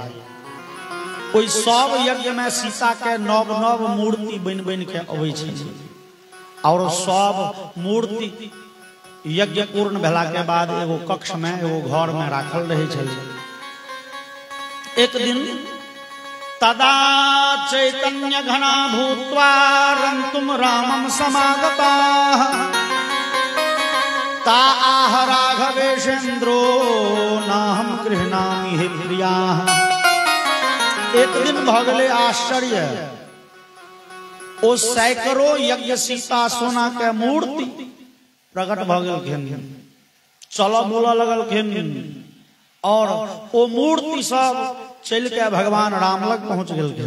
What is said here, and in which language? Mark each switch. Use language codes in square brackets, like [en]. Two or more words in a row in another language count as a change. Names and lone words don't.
[mai] ओई सब यज्ञ में सीता के नव नव मूर्ति बन बन के अबै छै और सब मूर्ति यज्ञ पूर्ण भेला के बाद एगो कक्ष में एगो घर में राखल रहे छल। एक दिन [sa] तदा चैतन्य घना भूत्वा रंतुम रामम समागता ता आह राघवेशेन्द्रो नाहम गृह्णामि हे प्रिया। [mai] एक दिन भ गेलै आश्चर्य, ओ सैकड़ों यज्ञ सीता सोना के मूर्ति प्रकट भ गेलखिन, चल बोल लगलखिन और ओ मूर्ति सब चल के भगवान राम लग पहुंच गेलखिन।